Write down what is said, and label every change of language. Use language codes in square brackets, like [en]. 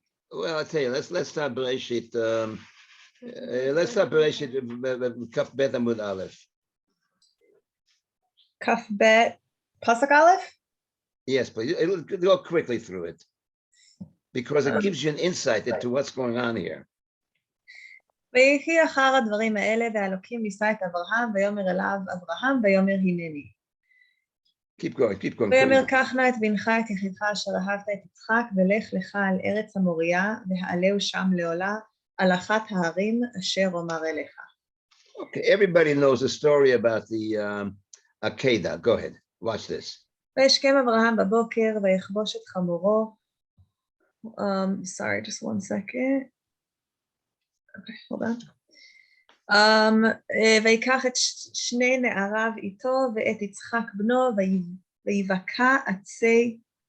[en] Well, I'll tell you. Let's start Bereshit. Let's start Bereshit Kaf Bet Amud Aleph. Kaf Bet Pasuk Aleph? Yes, but it'll go quickly through it because it gives you an insight into what's going on here. [he] ויהי אחר הדברים האלה, והאלוקים נישא את אברהם, ויאמר אליו אברהם, ויאמר הנני. [en] Keep going. [he] ויאמר קח נא את בנך את יחידך אשר אהבת את יצחק, ולך לך על ארץ המוריה, והעלהו שם לעולה, על אחת ההרים אשר אומר אליך. [en] Okay, everybody knows the story about the Akedah. Go ahead, watch this. [he] וישכם אברהם בבוקר, ויכבוש את חמורו. [en] Sorry, just one second. Okay, hold on. [he] ויקח את שני נעריו איתו, ואת יצחק בנו, ויבקע עצי,